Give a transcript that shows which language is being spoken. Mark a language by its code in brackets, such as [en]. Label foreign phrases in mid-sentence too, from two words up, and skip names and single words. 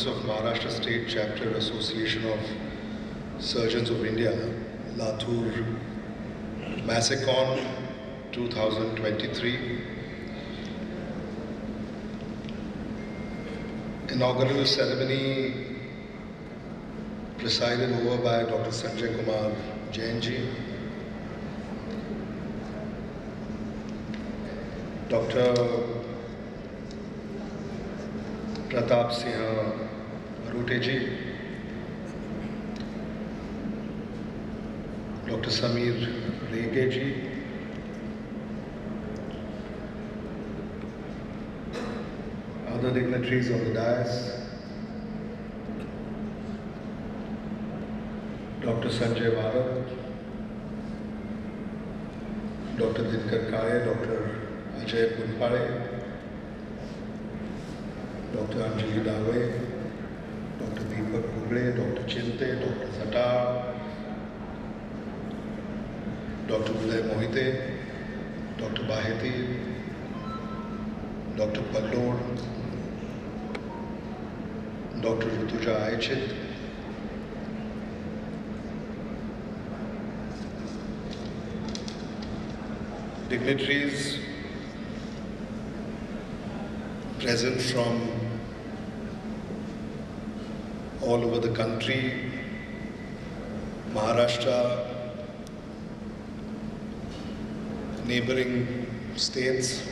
[en] of Maharashtra State Chapter Association of Surgeons of India, Latur, Massacon 2023. Inaugural ceremony presided over by Dr. Sanjay Kumar Jainji, Dr. Pratap Singh Aruteji, Dr. Samir Regeji, other dignitaries of the dais, Dr. Sanjay Bharat, Dr. Dinkar Kare, Dr. Ajay Punpare, Dr. Anjali Dave, Dr. Deepak Kuble, Dr. Chinte, Dr. Satar, Dr. Uday Mohite, Dr. Baheti, Dr. Pallod, Dr. Rutuja Aichit, dignitaries present from all over the country, Maharashtra, neighboring states.